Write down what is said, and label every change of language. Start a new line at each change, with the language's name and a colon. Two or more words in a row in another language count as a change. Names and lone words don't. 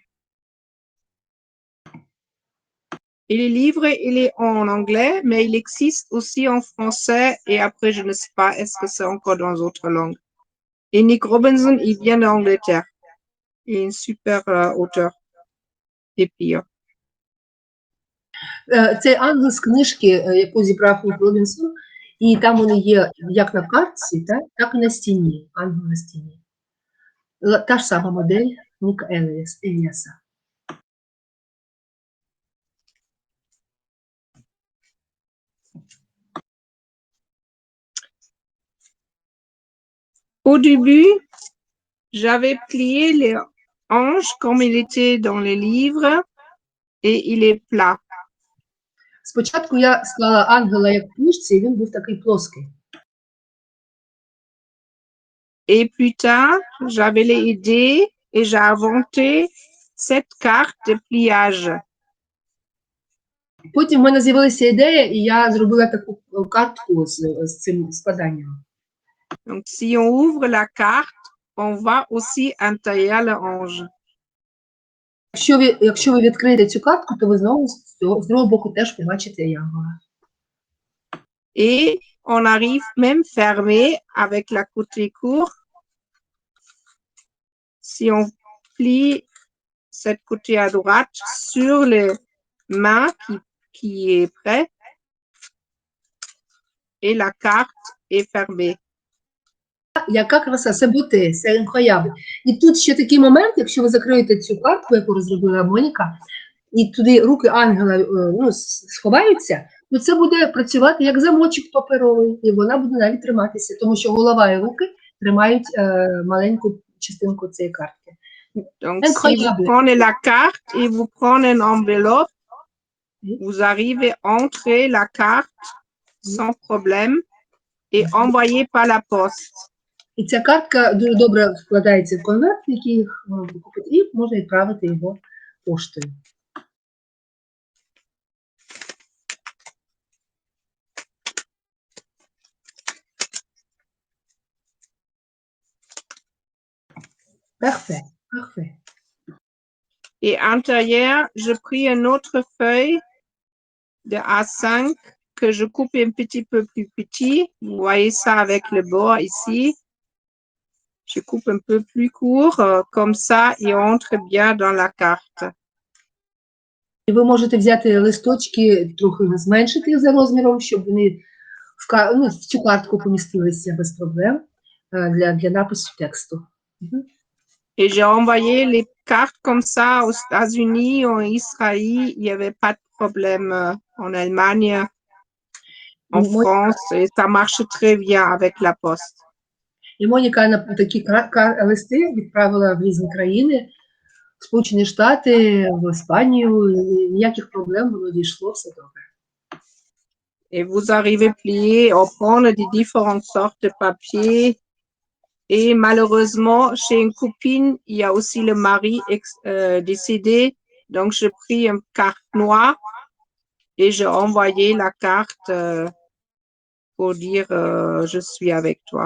French: Et le livre, il est en anglais, mais il existe aussi en français. Et après, je ne sais pas, est-ce que c'est encore dans d'autres langues. Et Nick Robinson, il vient d'Angleterre. Il est un super auteur. Et pire.
Ukrainian: Це ангел з книжки, яку зібрав Нік Робінсон, і там вони є як на картці, так і на стіні, ангел на стіні. Та ж сама модель Ніка Еліаса.
French: Au début, j'avais plié les hanches comme il était dans les livres et il est plat.
Ukrainian: Спочатку я склала ангела як в книжці, і він був такий плоский.
French: Et plus tard, j'avais les idées et j'ai inventé cette carte de pliage.
Ukrainian: Потім в мене з'явилася ідея, і я зробила таку картку з цим складанням.
French: Donc, si on ouvre la carte, on voit aussi à l'intérieur le ange.
Ukrainian: Якщо ви відкриєте цю картку, то ви знову з другого боку теж побачите янгола.
French: Et on arrive même fermé avec la côté court. Si on plie cette côté à droite sur les mains qui est prêt et la carte est fermée. Яка краса, це бути, це інкояви.
Ukrainian: І тут ще такий момент, якщо ви закриєте цю картку, яку розробила Моніка, і туди руки ангела сховаються, то це буде працювати як замочок паперовий, і вона буде навіть триматися, тому що голова і руки тримають маленьку частинку цієї картки.
French: Donc, si vous prenez la carte et vous prenez une enveloppe, vous arrivez à entrer la carte sans problème et envoyer par la poste.
Ukrainian: І ця картка дуже добре вкладається в конверт, який вам купить, і можна відправити його поштою.
French: Parfait, parfait. Et à l'intérieur, je pris une autre feuille de A5 que je coupe un petit peu plus petit. Vous voyez ça avec le bord ici. Je coupe un peu plus court, comme ça, il entre bien dans la carte.
Ukrainian: І ви можете взяти листочки, трохи зменшити їх за розміром, щоб вони в цю картку помістилися без проблем для напису тексту.
French: Et j'ai envoyé les cartes comme ça aux États-Unis, en Israël. Il n'y avait pas de problème en Allemagne, en France. Et ça marche très bien avec la poste.
Ukrainian: І Моніка такі листи відправила в різні країни, в Сполучені Штати, в Іспанію, ніяких проблем, воно дійшло, все добре.
French: Et vous arrivez à plier, à prendre des différentes sortes de papier. Et malheureusement, chez une copine, il y a aussi le mari décédé. Donc, j'ai pris une carte noire et j'ai envoyé la carte pour dire je suis avec toi.